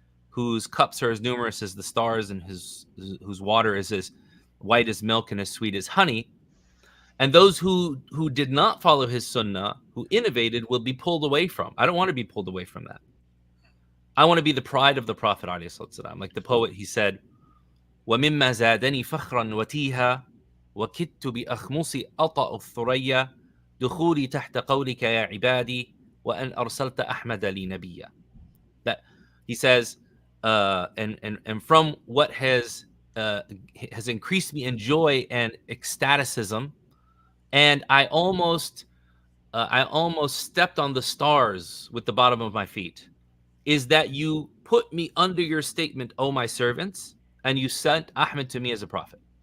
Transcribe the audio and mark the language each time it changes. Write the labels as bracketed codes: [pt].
[en] whose cups are as numerous as the stars and whose water is as white as milk and as sweet as honey. And those who did not follow his sunnah, who innovated, will be pulled away from. I don't want to be pulled away from that. I want to be the pride of the Prophet ﷺ. Like the poet, he said, [ar] وَمِمَّا زَادَنِي فَخْرًا وَتِيهًا وَكِدْتُ بِأَخْمُصِ أَطَأُ الثُّرَيَّا دخولي تحت قولك يا عبادي وأن أرسلت أحمد لي نبيا. [en] That he says, and from what has increased me in joy and ecstaticism, and I almost stepped on the stars with the bottom of my feet, is that you put me under your statement, O my servants, and you sent Ahmed to me as a prophet.